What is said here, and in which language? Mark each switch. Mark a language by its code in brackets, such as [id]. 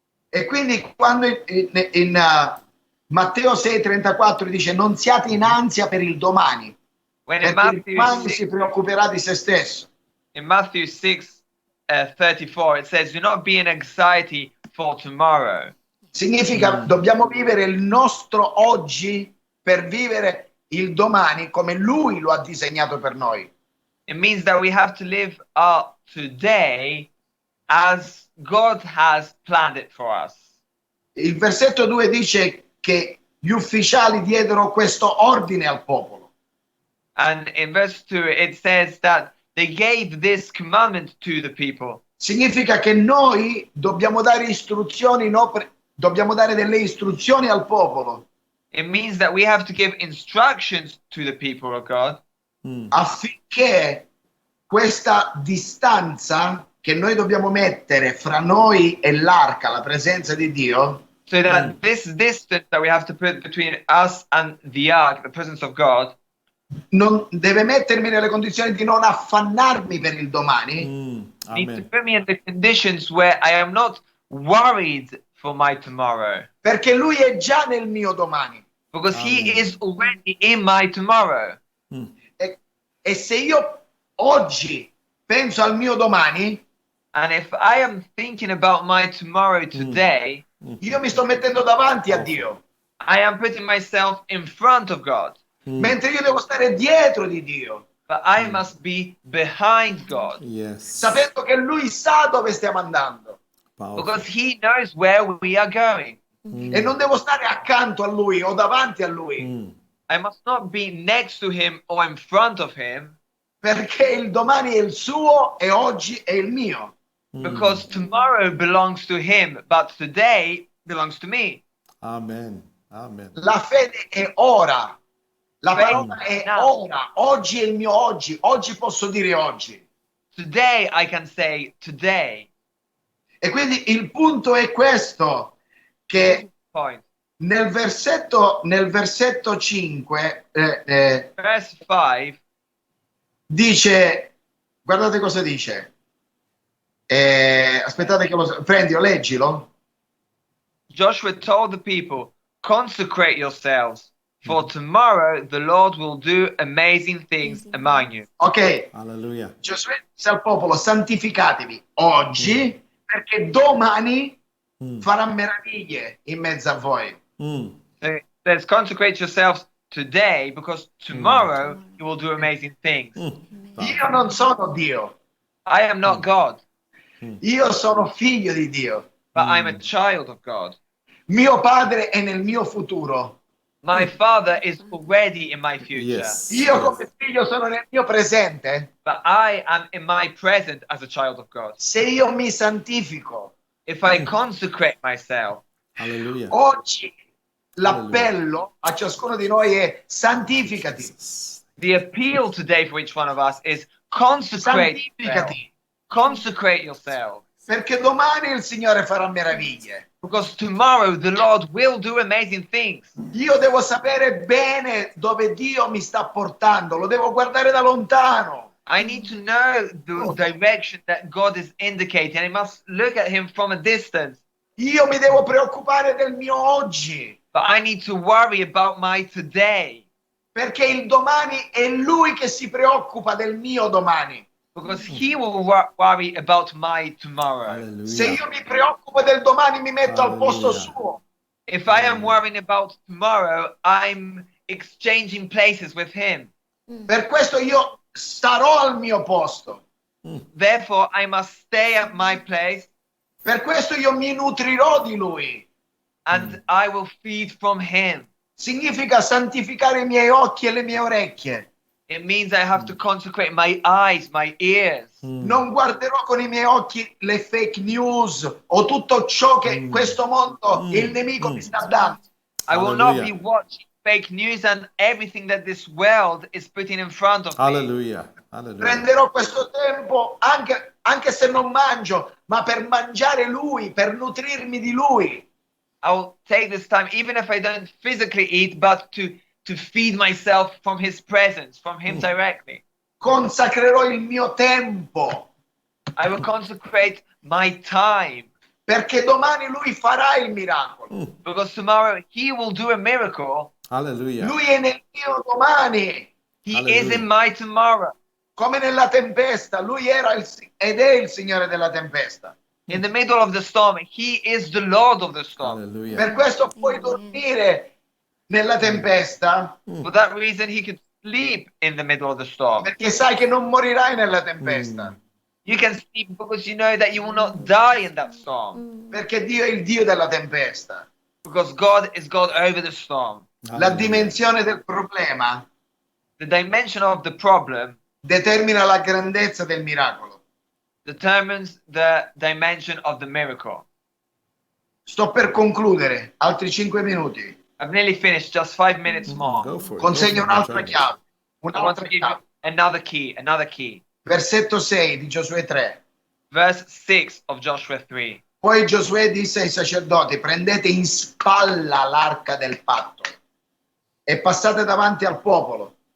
[it] E quindi quando in Matteo 6,34 dice non siate in ansia per il domani, [en] When in [it] perché il domani [en] Matthew [it] si preoccuperà di se stesso. [en] 6:34 it says, "Do not be in anxiety for tomorrow." [it] Significa dobbiamo vivere il nostro oggi per vivere il domani come Lui lo ha disegnato per noi. [en] It means that we have to live our today as God has planned it for us. [it] Il versetto 2 dice che gli ufficiali diedero questo ordine al popolo. [en] And in verse 2 it says that they gave this commandment to the people. [it] Significa che noi dobbiamo dare istruzioni, dobbiamo dare delle istruzioni al popolo [en] It means that we have to give instructions to the people of God [it] affinché questa distanza che noi dobbiamo mettere fra noi e l'arca, la presenza di Dio, [en] so that this distance that we have to put between us and the ark, the presence of God, [it] non deve mettermi nelle condizioni di non affannarmi per il domani, [en] needs to Amen. put me in the conditions where I am not worried for my tomorrow, [it] perché Lui è già nel mio domani. [en] because He is already in my tomorrow. [it] E se io oggi penso al mio domani, [en] And if I am thinking about my tomorrow today, [it] io mi sto mettendo davanti a Dio, [en] I am putting myself in front of God, [it] mentre io devo stare dietro di Dio, [en] but I must be behind God, Yes. [it] sapendo che Lui sa dove stiamo andando. [en] Powerful. because He knows where we are going. [it] E non devo stare accanto a Lui o davanti a Lui, [en] I must not be next to Him or in front of Him, [it] perché il domani è il suo e oggi è il mio. [en] because tomorrow belongs to Him, but today belongs to me. Amen. Amen. [it] La fede è ora. La [en] Faith [it] parola è [en] now. [it] ora. Oggi è il mio oggi. Oggi posso dire oggi. [en] Today I can say today. [it] E quindi il punto è questo, che [en] Point. [it] nel versetto 5 [en] Verse 5, [it] dice, guardate cosa dice. Aspettate che prendi, leggilo. [en] Joshua told the people, consecrate yourselves, for tomorrow the Lord will do amazing things among you. Ok, Hallelujah. [it] Giosuè disse al popolo, santificatevi oggi, perché domani farà meraviglie in mezzo a voi. [en] So it says, consecrate yourselves today, because tomorrow you will do amazing things. [it] Io non sono Dio, [en] I am not God, [it] io sono figlio di Dio. [en] but I'm a child of God. [it] Mio padre è nel mio futuro. [en] My Father is already in my future, Yes. [it] Io come figlio sono nel mio presente. [en] but I am in my present as a child of God. [it] Se io mi santifico, [en] If I consecrate myself, Hallelujah. [it] oggi l'appello a ciascuno di noi è santificati. [en] the appeal today for each one of us is consecrate yourself. [it] Santificati. [en] Consecrate yourself. [it] Perché domani il Signore farà meraviglie. [en] Because tomorrow the Lord will do amazing things. [it] Io devo sapere bene dove Dio mi sta portando, lo devo guardare da lontano. [en] I need to know the direction that God is indicating. I must look at Him from a distance. [it] Io mi devo preoccupare del mio oggi, [en] But I need to worry about my today. [it] perché il domani è Lui che si preoccupa del mio domani. [en] Because He will worry about my tomorrow. [it] Se [en] Hallelujah. [it] io mi preoccupo del domani mi metto al posto Alleluia. suo. [en] If I am worrying about tomorrow, I'm exchanging places with Him. [it] Per questo io starò al mio posto. [en] Therefore, I must stay at my place [it] Per questo io mi nutrirò di Lui. [en] and I will feed from Him. [it] Significa santificare i miei occhi e le mie orecchie. [en] It means I have to consecrate my eyes, my ears. [it] Non guarderò con i miei occhi le fake news o tutto ciò che questo mondo, il nemico mi sta dando. [en] I will not be Hallelujah. watching fake news and everything that this world is putting in front of me. Hallelujah. Hallelujah. [it] Prenderò questo tempo anche se non mangio, ma per mangiare Lui, per nutrirmi di Lui. [en] I will take this time, even if I don't physically eat, but to feed myself from His presence, from Him directly. [it] Consacrerò il mio tempo, [en] I will consecrate my time [it] perché domani Lui farà il miracolo. [en] because tomorrow He will do a miracle. Hallelujah. [it] Lui è nel mio domani, [en] He Hallelujah. is in my tomorrow. [it] come nella tempesta. Lui era ed è il Signore della tempesta. [en] In the middle of the storm, He is the Lord of the storm. Hallelujah. [it] Per questo puoi dormire nella tempesta, [en] For that reason, He can sleep in the middle of the storm. [it] perché sai che non morirai nella tempesta. [en] You can sleep because you know that you will not die in that storm. [it] Perché Dio è il Dio della tempesta. [en] Because God is God over the storm. [it] La dimensione del problema [en] The dimension of the problem [it] determina la grandezza del miracolo. [en] determines the dimension of the miracle. [it] Sto per concludere, altri 5 minuti. [en] I've nearly finished, just 5 minutes more. Go for it. [it] Consegno [en] Go for it. [it] un'altra chiave. [en] I want to [it] Un'altra [en] give you [it] chiave. [en] another key, another key. [it] Versetto 6 di Giosuè 3. [en] Verse 6 of Joshua 3. [it] Poi Giosuè disse ai sacerdoti: prendete in spalla l'arca del patto e passate davanti al popolo.